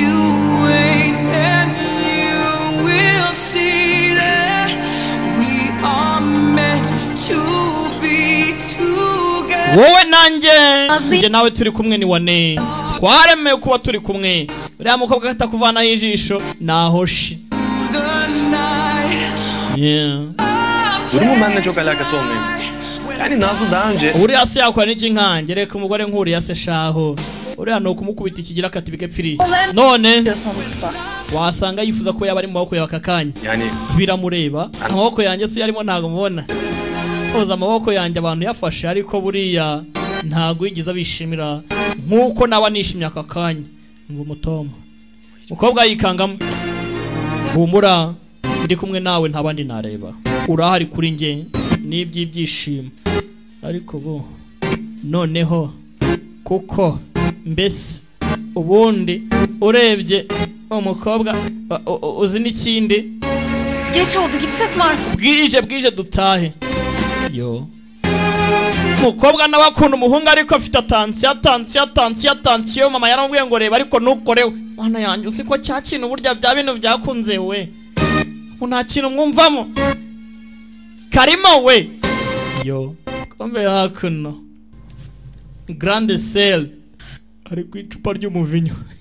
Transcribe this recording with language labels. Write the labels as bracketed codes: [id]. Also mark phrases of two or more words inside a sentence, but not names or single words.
[rw] Wowe nanjye nawe turi kumwe ni wane. Twaremeye kuba turi kumwe. Uriya mukobwa atakuvanaho ijisho nahoshi. [tr] Durumun benimle çok alakası olmuyor. Yani Nazlı daha önce... [rw] Uriya se yakora n'iki nkange reka umugore nk'uriya se shaho. Uriya ni ukumukubita ikigira akati bigapfiriye. None wasanga yifuza ko yaba ari mu maboko yawe aka kanya. [tr] Yani [rw] biramureba. Amaboko yanjye se yarimo ntago mubona. Oza amaboko yanjye abantu yafashe ariko buriya ntago yigize abishimira nk'uko naba nishimye aka kanya. Ngo mutoma. Mukobwa yikangamo. Humura ndi kumwe nawe ntabandi nareba. Urahari kuri nge n'iby'ibyishimo. Ariko bo noneho kuko mbese ubundi urebye umukobwa uzi n'ikindi. [tr] Geç oldu gitsek mi artık? [rw] Bwije dutahe. yo umukobwa nawe akunda umuhungu ariko afite atansiyo mama yaramubwiye ngo reba ariko ntukorewe mwana yanjye uzi ko cya kintu burya bya bintu byakunze we nta kintu mwumvamo karimo we yo kombe hakuno grande sel ari ku icupa ry'umuvinyo